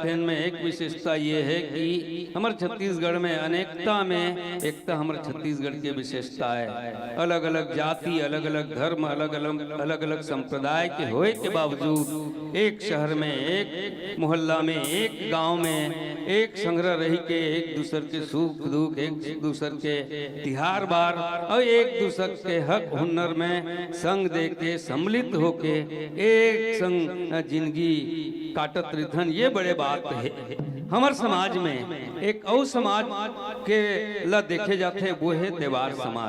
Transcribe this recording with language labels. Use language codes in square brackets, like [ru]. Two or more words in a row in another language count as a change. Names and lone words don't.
[hne] थेन में एक विशेषता ये है कि हमारे छत्तीसगढ़ में अनेकता में एकता हमारे छत्तीसगढ़ की विशेषता है। अलग अलग जाति, अलग अलग धर्म, अलग अलग संप्रदाय के होए के बावजूद एक शहर में, एक मोहल्ला में, एक गांव में एक संग्रह रही के एक दूसर के सुख दुख, एक दूसर के तिहार बार और एक दूसर के हक हुनर में संग दे के सम्मिलित होके एक संग जिंदगी काटत रिथन। ये बड़े बात है हमार समाज में। एक और समाज के ला देखे जाते वो है देवार समाज।